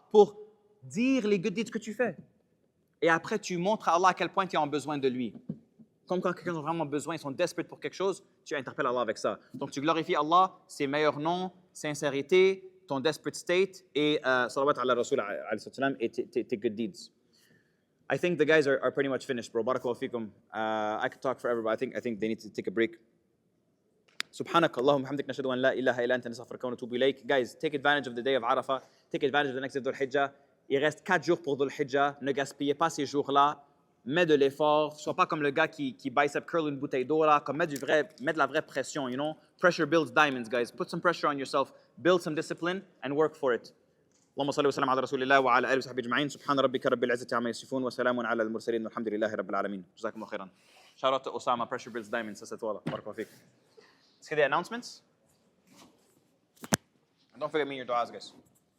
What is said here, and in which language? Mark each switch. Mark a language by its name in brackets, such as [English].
[French] Pour dire les good deeds que tu fais. Et après, tu montres à Allah à quel point tu es en besoin de lui. Comme quand quelqu'un a vraiment besoin, ils sont desperate pour quelque chose, tu interpelles Allah avec ça. Donc tu glorifies Allah, ses meilleurs noms, sincérité, ton desperate state et salawat ala Rasul alayhi salam et tes good deeds. [English] I think the guys are pretty much finished, bro. Barakallahu fikum. I could talk forever, but I think they need to take a break. [Arabic] سبحانك اللهم وبحمدك نشهد ان لا اله الا انت نستغفرك ونتوب اليك. [English] Guys, take advantage of the day of Arafah. Take advantage of the next day of Dhul Hijjah. [French] Il reste 4 jours pour Dhul Hijjah. Ne gaspillez pas ces jours-là. Mets de l'effort. Sois pas comme le gars qui bicep curl une bouteille d'eau là. Comme mets de la vraie pression, you know. [English] Pressure builds diamonds, guys. Put some pressure on yourself. Build some discipline and work for it. [Arabic] اللهم صل وسلم على رسول الله وعلى اله وصحبه اجمعين. سبحان ربك رب العزة عما يصفون وسلام على المرسلين والحمد لله رب العالمين. جزاكم الله خيرا. [English] Shout out to Osama. Pressure builds diamonds. [French] C'est toi là. [English] Barakallahu fik. Let's get the announcements. And don't forget me in your du'as, guys.